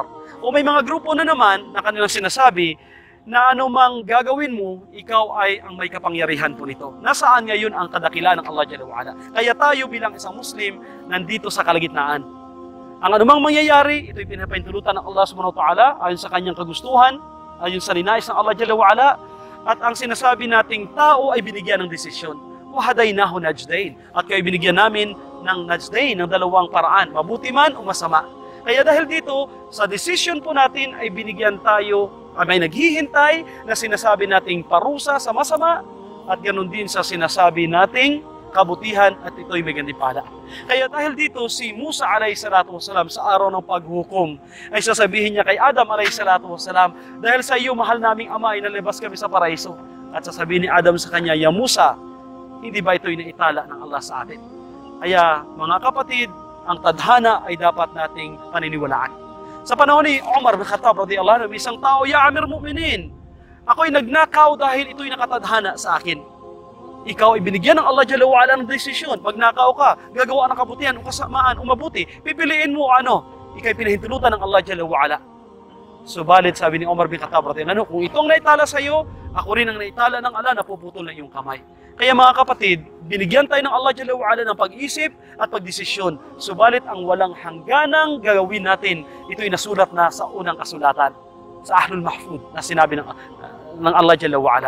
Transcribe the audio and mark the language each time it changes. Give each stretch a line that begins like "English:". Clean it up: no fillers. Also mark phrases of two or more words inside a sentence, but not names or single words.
Filipino: O may mga grupo na naman na kanilang sinasabi na anumang gagawin mo, ikaw ay ang may kapangyarihan po nito. Nasaan ngayon ang kadakilaan ng
Arabic: الله جل وعلا?
Filipino: Kaya tayo bilang isang Muslim, nandito sa kalagitnaan. Ang anumang mangyayari, ito'y pinapahintulutan ng
Arabic: الله سبحانه وتعالى
Filipino: ayon sa kanyang kagustuhan, ayon sa ninais ng
Arabic: الله جل وعلا,
Filipino: at ang sinasabi nating tao ay binigyan ng desisyon.
Arabic: وهديناه النجدين.
Filipino: At kayo binigyan namin ng najdain, ng dalawang paraan, mabuti man o masama. Kaya dahil dito, sa decision po natin ay binigyan tayo, may naghihintay na sinasabi nating parusa sa masama, at ganoon din sa sinasabi nating kabutihan, at ito'y may gantimpala. Kaya dahil dito, si Musa
Arabic: عليه الصلاة والسلام
Filipino: sa araw ng paghukom ay sasabihin niya kay Adam
Arabic: عليه الصلاة والسلام,
Filipino: dahil sa iyo, mahal naming ama, inalabas kami sa paraiso. At sasabihin ni Adam sa kanya,
Arabic: يا موسى,
Filipino: hindi ba ito'y naitala ng Allah sa atin? Kaya mga kapatid, ang tadhana ay dapat nating paniniwalaan. Sa panahon ni Umar bin Khattab
Arabic: رضي الله عنه,
Filipino: isang tao,
Arabic: يا أمير المؤمنين,
Filipino: ako'y nagnakaw dahil ito'y nakatadhana sa akin. Ikaw ay binigyan ng
Arabic: الله جل وعلا
Filipino: ng desisyon. Pag nakaw ka, gagawa ng kabutihan o kasamaan o mabuti, pipiliin mo ano? Ika'y pinahintulutan ng
Arabic: الله جل وعلا.
Filipino: Subalit, sabi ni Umar bin Khattab
Arabic: رضي الله عنه,
Filipino: kung itong naitala sa iyo, ako rin ang naitala ng Allah, napuputol na iyong kamay. Kaya mga kapatid, binigyan tayo ng
Arabic: الله جل وعلا
Filipino: ng pag-isip at pagdesisyon. Subalit ang walang hangganang gagawin natin, ito'y nasulat na sa unang kasulatan, sa Ahlul Mahfud, na sinabi ng
Arabic: الله جل وعلا.